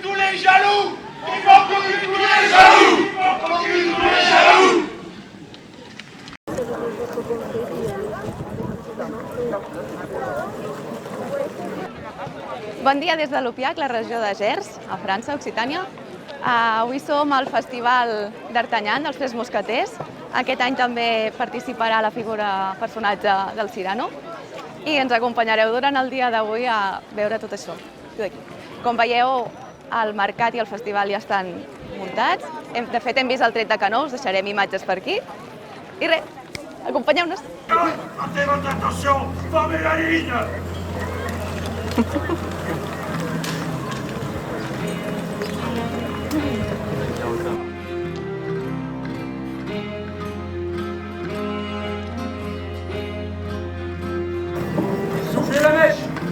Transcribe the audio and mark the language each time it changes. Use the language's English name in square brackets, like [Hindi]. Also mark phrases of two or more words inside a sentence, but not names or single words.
[French] les jaloux! Il faut qu'on tue tous les jaloux! Il faut qu'on tue tous les jaloux! [Catalan] Bon dia des de l'Upiac, la regió de Gers, a França, Occitània. Avui som al Festival d'Artagnan, dels Tres Mosqueters. Aquest any també participarà la figura personatge del Cyrano. I ens acompanyareu durant el dia d'avui a veure tot això. Com veieu, el mercat i el festival ja estan muntats. De fet, hem vist el tret de canó, us deixarem imatges per aquí. I res, acompanyeu-nos. [French] Portez votre attention, formez la ligne! Soufflez la mèche!